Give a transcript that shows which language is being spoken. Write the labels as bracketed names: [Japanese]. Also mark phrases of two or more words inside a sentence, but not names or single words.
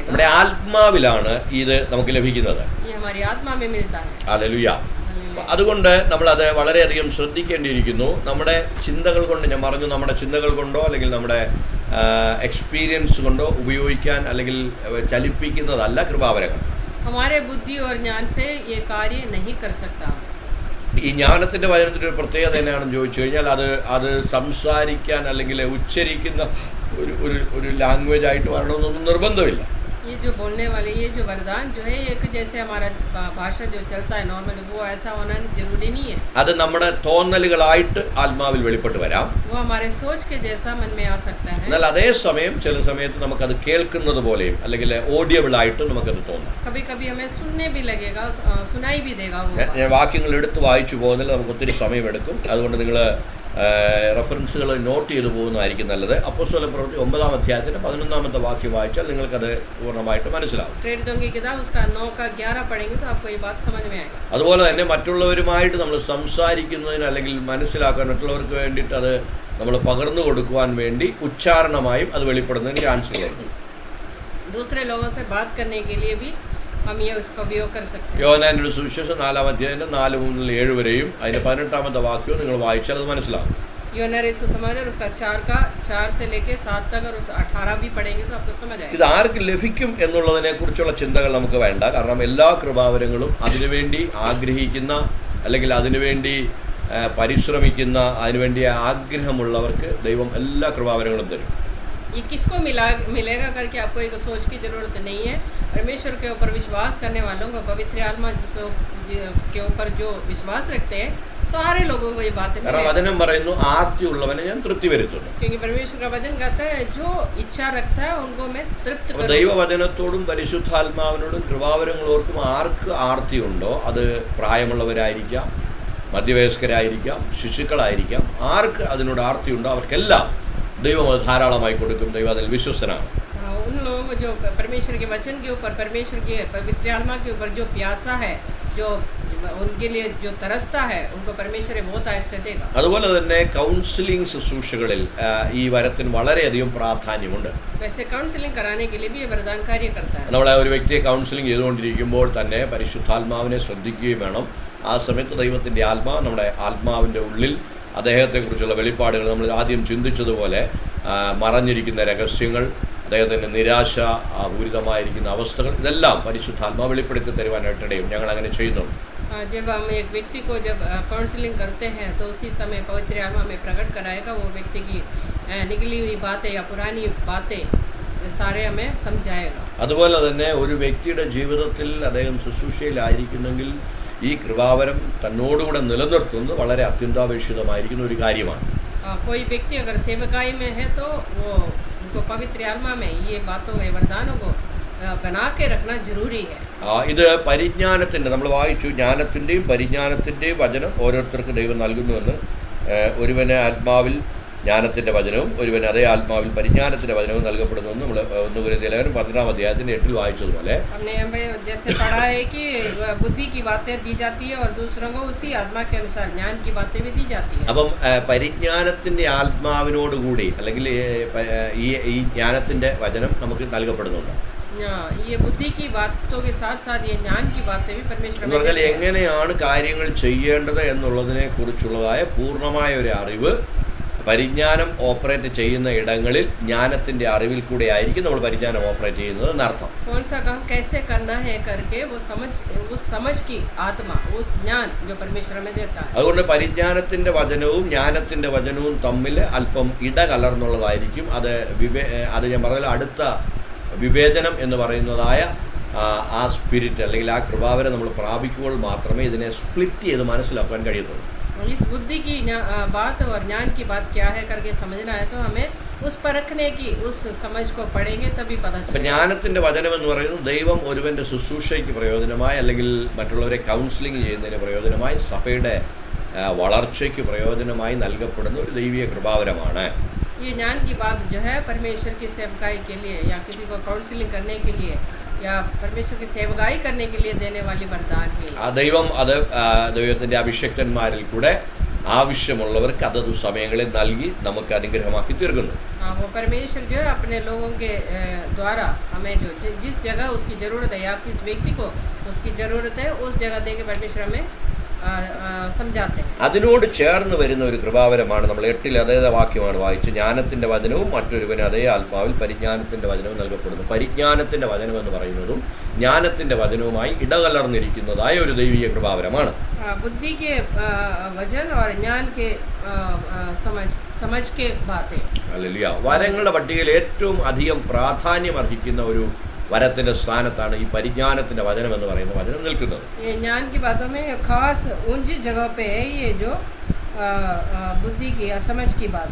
[Malayalam] നമ്മുടെ ആത്മാവിലാണ് ഇത് നമുക്ക് ലഭിക്കുന്നത്. [Hindi] ये हमारी आत्मा में मिलता है. [Malayalam] ഹല്ലേലൂയ. അതുകൊണ്ട് നമ്മളത് വളരെയധികം ശ്രദ്ധിക്കേണ്ടിയിരിക്കുന്നു. നമ്മുടെ ചിന്തകൾ കൊണ്ട്, ഞാൻ പറഞ്ഞു, നമ്മുടെ ചിന്തകൾ കൊണ്ടോ അല്ലെങ്കിൽ നമ്മുടെ എക്സ്പീരിയൻസ് കൊണ്ടോ ഉപയോഗിക്കാൻ അല്ലെങ്കിൽ ചലിപ്പിക്കുന്നതല്ല കൃപാവരങ്ങൾ. [Hindi] हमारे बुद्धि और ज्ञान से ये कार्य नहीं कर सकता. [Malayalam] ഈ ജ്ഞാനത്തിൻ്റെ വചനത്തിൻ്റെ ഒരു പ്രത്യേകത എന്നാണെന്ന് ചോദിച്ചു കഴിഞ്ഞാൽ അത് സംസാരിക്കാൻ അല്ലെങ്കിൽ ഉച്ചരിക്കുന്ന ഒരു ലാംഗ്വേജ് ആയിട്ട് വരണമെന്നൊന്നും നിർബന്ധമില്ല. [Hindi] ये जो बोलने वाले ये जो वरदान जो है एक जैसे हमारा भाषा जो चलता है नॉर्मल, वो ऐसा होना जरूरी नहीं है. [Malayalam] അത് നമ്മുടെ തോന്നലുകളായിട്ട് ആത്മാവിൽ വെളിപ്പെട്ട് വരാം. [Hindi] वो हमारे सोच के जैसा मन में आ सकता है. [Malayalam] എന്നാൽ അതേസമയം ചില സമയത്ത് നമുക്കത് കേൾക്കുന്നത് പോലെയും അല്ലെങ്കിൽ ഓഡിയബിൾ ആയിട്ട് നമുക്കത് തോന്നാം. [Hindi] कभी कभी हमें सुनने भी लगेगा, सुनाई भी देगा वो. [Malayalam] ഞാൻ വാക്യങ്ങൾ എടുത്ത് വായിച്ചു പോകുന്നതിൽ നമുക്ക് ഒത്തിരി സമയമെടുക്കും. അതുകൊണ്ട് നിങ്ങൾ റെഫറൻസുകൾ നോട്ട് ചെയ്തു പോകുന്നതായിരിക്കും നല്ലത്. അപ്പോസ്തല പ്രവൃത്തി 9-ാം അധ്യായത്തിൻ്റെ 11-ാമത്തെ വാക്യം വായിച്ചാൽ നിങ്ങൾക്കത് പൂർണ്ണമായിട്ട് മനസ്സിലാവും. അതുപോലെ തന്നെ മറ്റുള്ളവരുമായിട്ട് നമ്മൾ സംസാരിക്കുന്നതിന് അല്ലെങ്കിൽ മനസ്സിലാക്കാൻ, മറ്റുള്ളവർക്ക് വേണ്ടിയിട്ട് അത് നമ്മൾ പകർന്നു കൊടുക്കുവാൻ വേണ്ടി ഉച്ചാരണമായും അത് വെളിപ്പെടുന്നതിന് ചാൻസുകളുണ്ട്. [Hindi] दूसरे लोगों से बात करने के लिए भी हम ये उसका उपयोग कर सकते हैं. [Malayalam] യോഹന്നാന്റെ സുവിശേഷം 4-ാം അധ്യായം 4-7 വരെയും അതിന്റെ 18-ാമത്തെ വാക്യവും നിങ്ങൾ വായിച്ചാൽ അത് മനസ്സിലാവും. [Hindi] യോഹന്നാൻ സുസമാചാर उसका 4 से लेके 7 तक और 18 भी पढ़ेंगे तो आपको समझ आएगा. [Malayalam] ഇത് ആർക്ക് ലഭിക്കും എന്നുള്ളതിനെ കുറിച്ചുള്ള ചിന്തകൾ നമുക്ക് വേണ്ട. കാരണം എല്ലാ കൃപാവരങ്ങളും അതിനുവേണ്ടി ആഗ്രഹിക്കുന്ന അല്ലെങ്കിൽ അതിനുവേണ്ടി പരിശ്രമിക്കുന്ന, അതിനുവേണ്ടി ആഗ്രഹമുള്ളവർക്ക് ദൈവം എല്ലാ കൃപാവരങ്ങളും തരും. [Hindi] ये किसको मिलेगा करके आपको एक सोच की जरूरत नहीं है. परमेश्वर के ऊपर विश्वास करने वालों को, पवित्र आत्मा के ऊपर जो विश्वास रखते हैं, सारे लोगों को ये बातें. [Malayalam] കാരണം വചനം പറയുന്നു, ആർത്തിയുള്ളവനെ ഞാൻ തൃപ്തി വരുത്തുന്നു. [Hindi] क्योंकि परमेश्वर का वचन कहता है जो इच्छा रखता है उनको मैं तृप्त करूंगा. [Malayalam] ദൈവവചനത്തോടും പരിശുദ്ധാത്മാവിനോടും കൃപാവരങ്ങളോർക്കും ആർക്ക് ആർത്തിയുണ്ടോ, അത് പ്രായമുള്ളവരായിരിക്കാം, മധ്യവയസ്കരായിരിക്കാം, ശിശുക്കളായിരിക്കാം, ആർക്ക് അതിനോട് ആർത്തിയുണ്ടോ അവർക്കെല്ലാം ദൈവം അത് ധാരാളമായി കൊടുക്കും. ദൈവം അതിൽ വിശ്വസ്തനാണ്. [Hindi] उन लोगों को जो परमेश्वर के वचन के ऊपर, परमेश्वर के पवित्र आत्मा के ऊपर जो प्यासा है, जो उनके लिए जो तरसता है, उनको परमेश्वर बहुत आशीष देगा. [Malayalam] അതുപോലെ തന്നെ കൗൺസിലിംഗ് ശുശ്രൂഷകളിൽ ഈ വരത്തിന് വളരെയധികം പ്രാധാന്യമുണ്ട്. [Hindi] वैसे काउंसलिंग कराने के लिए भी ये वरदान कार्य करता है. [Malayalam] നമ്മളെ ഒരു വ്യക്തിയെ കൗൺസിലിംഗ് ചെയ്തുകൊണ്ടിരിക്കുമ്പോൾ തന്നെ പരിശുദ്ധാത്മാവിനെ ശ്രദ്ധിക്കുകയും വേണം. ആ സമയത്ത് ദൈവത്തിൻ്റെ ആത്മാവ് നമ്മുടെ ആത്മാവിൻ്റെ ഉള്ളിൽ അദ്ദേഹത്തെക്കുറിച്ചുള്ള വെളിപ്പാടുകൾ, നമ്മൾ ആദ്യം ചിന്തിച്ചതുപോലെ മറഞ്ഞിരിക്കുന്ന രഹസ്യങ്ങൾ, അദ്ദേഹത്തിൻ്റെ നിരാശ പൂരിതമായിരിക്കുന്ന അവസ്ഥകൾ, ഇതെല്ലാം പരിശുദ്ധാത്മാവ് വെളിപ്പെടുത്തി തരുവാനായിട്ടിടയും ഞങ്ങൾ അങ്ങനെ ചെയ്യുന്നുണ്ട്. [Hindi] जब हम एक व्यक्ति को जब काउंसलिंग करते हैं तो उसी समय पवित्र आत्मा में प्रकट कराएगा वो व्यक्ति की निकली हुई बातें या पुरानी बातें सारे हमें समझाएगा. [Malayalam] അതുപോലെ തന്നെ ഒരു വ്യക്തിയുടെ ജീവിതത്തിൽ അദ്ദേഹം ശുശ്രൂഷയിലായിരിക്കുന്നെങ്കിൽ ഈ കൃപാവരം തന്നോടുകൂടെ നിലനിർത്തുന്നത് വളരെ അത്യന്താപേക്ഷിതമായിരിക്കുന്ന ഒരു കാര്യമാണ്. [Hindi] कोई व्यक्ति अगर सेवकाई में है तो वो उनको पवित्र आत्मा में ये बातों के वरदानों को बना के रखना जरूरी है। [Malayalam] ഇത് പരിജ്ഞാനത്തിൻ്റെ നമ്മൾ വായിച്ചു, ജ്ഞാനത്തിൻ്റെയും പരിജ്ഞാനത്തിൻ്റെയും വചനം ഓരോരുത്തർക്ക് ദൈവം നൽകുന്നുവെന്ന്. ഒരുവന് ആത്മാവിൽ ജ്ഞാനത്തിൻ്റെ വചനവും ഒരുവന് അതേ ആത്മാവിൽ പരിജ്ഞാനത്തിൻ്റെ വചനവും നൽകപ്പെടുന്നുവെന്ന് നമ്മൾ 1 കൊരിന്ത്യർ 12-ാം അധ്യായത്തിൻ്റെ 8-ൽ വായിച്ചതുപോലെ [Hindi] हमने हमें जैसे पढ़ा है कि बुद्धि की बातें दी जाती है और दूसरों को उसी आत्मा के अनुसार ज्ञान की बातें भी दी जाती है। [Malayalam] അപ്പം പരിജ്ഞാനത്തിൻ്റെ ആത്മാവിനോടുകൂടി അല്ലെങ്കിൽ ഈ ജ്ഞാനത്തിൻ്റെ വചനം നമുക്ക് നൽകപ്പെടുന്നുണ്ട്. [Hindi] ये बुद्धि की बातों के साथ साथ ये ज्ञान की बातें भी परमेश्वर [Malayalam] എന്ന് പറഞ്ഞാൽ എങ്ങനെയാണ് കാര്യങ്ങൾ ചെയ്യേണ്ടത് എന്നുള്ളതിനെ കുറിച്ചുള്ളതായ പൂർണ്ണമായ ഒരു അറിവ് പരിജ്ഞാനം ഓപ്പറേറ്റ് ചെയ്യുന്ന ഇടങ്ങളിൽ ജ്ഞാനത്തിൻ്റെ അറിവിൽ കൂടെ ആയിരിക്കും നമ്മൾ പരിജ്ഞാനം ഓപ്പറേറ്റ് ചെയ്യുന്നത് എന്നർത്ഥം. [Hindi] कौन सा काम कैसे करना है करके वो समझ की आत्मा उस ज्ञान जो परमेश्वर हमें देता है. [Malayalam] അതുകൊണ്ട് പരിജ്ഞാനത്തിൻ്റെ വചനവും ജ്ഞാനത്തിൻ്റെ വചനവും തമ്മിൽ അല്പം ഇടകലർന്നുള്ളതായിരിക്കും. അത് ഞാൻ പറഞ്ഞാൽ അടുത്ത വിവേചനം എന്ന് പറയുന്നതായ ആ സ്പിരിറ്റ് അല്ലെങ്കിൽ ആ കൃപാവരം നമ്മൾ പ്രാപിക്കുമ്പോൾ മാത്രമേ ഇതിനെ സ്പ്ലിറ്റ് ചെയ്ത് മനസ്സിലാക്കാൻ കഴിയത്തുള്ളൂ. [Hindi] इस बुद्धि की बात और ज्ञान की बात क्या है करके समझना है तो हमें उस परखने की उस समझ को पढ़ेंगे तभी पता चलेगा. [Malayalam] ജ്ഞാനത്തിൻ്റെ വചനം എന്ന് പറയുന്നത് ദൈവം ഒരുവൻ്റെ ശുശ്രൂഷയ്ക്ക് പ്രയോജനമായി അല്ലെങ്കിൽ മറ്റുള്ളവരെ കൗൺസിലിംഗ് ചെയ്യുന്നതിന് പ്രയോജനമായി സഭയുടെ വളർച്ചയ്ക്ക് പ്രയോജനമായി നൽകപ്പെടുന്ന ഒരു ദൈവീയ കൃപാവരമാണ്. [Hindi] ये ज्ञान की बात जो है परमेश्वर की सेवकाई के लिए या किसी को काउंसलिंग करने के लिए या परमेश्वर की सेवकाई करने के लिए देने वाली वरदान है. [Malayalam] ദൈവം അത് ദൈവത്തിൻ്റെ അഭിഷക്തന്മാരിൽ കൂടെ ആവശ്യമുള്ളവർക്ക് അതത് സമയങ്ങളിൽ നൽകി നമുക്ക് അനുഗ്രഹമാക്കി തീർക്കുന്നു. [Hindi] वो परमेश्वर जो है अपने लोगों के द्वारा हमें जो जिस जगह उसकी ज़रूरत है या किस व्यक्ति को उसकी ज़रूरत है उस जगह दे के परमेश्वर हमें समझाते हैं. [Malayalam] അതിനോട് ചേർന്ന് വരുന്ന ഒരു കൃപാവരമാണ് നമ്മൾ 8-ൽ അതേ വാക്യമാണ് വായിച്ച്, ജ്ഞാനത്തിൻ്റെ വചനവും മറ്റൊരുവന് അതേ ആത്മാവിൽ പരിജ്ഞാനത്തിൻ്റെ വചനവും നൽകപ്പെടുന്നു. പരിജ്ഞാനത്തിൻ്റെ വചനം എന്ന് പറയുന്നതും ജ്ഞാനത്തിൻ്റെ വചനവുമായി ഇടകലർന്നിരിക്കുന്നതായ ഒരു ദൈവീയ കൃപാവരമാണ്. [Hindi] बुद्धि के वचन और ज्ञान के समझ के बातें. [Malayalam] ഹല്ലേലൂയ. വരങ്ങളുടെ പട്ടികയിൽ ഏറ്റവും അധികം പ്രാധാന്യം അർഹിക്കുന്ന ഒരു വരത്തിൻ്റെ സ്ഥാനത്താണ് ഈ പരിജ്ഞാനത്തിൻ്റെ വചനം എന്ന് പറയുന്ന വചനം നിൽക്കുന്നത്. [Hindi] ये ज्ञान की बातों में खास ऊंची जगह पे है ये जो बुद्धि की समझ की बात.